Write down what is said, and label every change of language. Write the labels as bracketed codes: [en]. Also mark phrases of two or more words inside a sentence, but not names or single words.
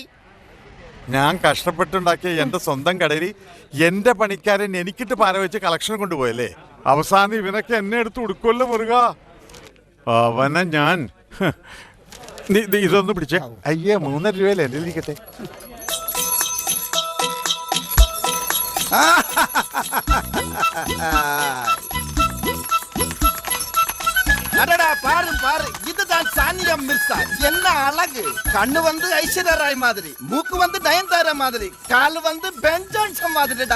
[ml] ഞാൻ കഷ്ടപ്പെട്ടുണ്ടാക്കിയ എന്റെ സ്വന്തം കടയിൽ എന്റെ പണിക്കാരൻ എനിക്കിട്ട് പാര വെച്ച് കളക്ഷൻ കൊണ്ടുപോയല്ലേ. അവസാനം ഇവനൊക്കെ എന്നെ എടുത്ത് കൊടുക്കുമല്ലോ മുരുക. അവനെ ഞാൻ ഇതൊന്ന് പിടിച്ചേ. അയ്യേ, 3.5 രൂപയല്ലേ എന്റെ ഇരിക്കട്ടെ. [ta] அடடா பாரு பாரு, இதுதான் சானியா மிர்சா. என்ன அழகு! கண்ணு வந்து ஐஸ்வர்யா ராய் மாதிரி, மூக்கு வந்து நயன்தாரா மாதிரி, கால் வந்து பென் ஜான்சன் மாதிரிடா.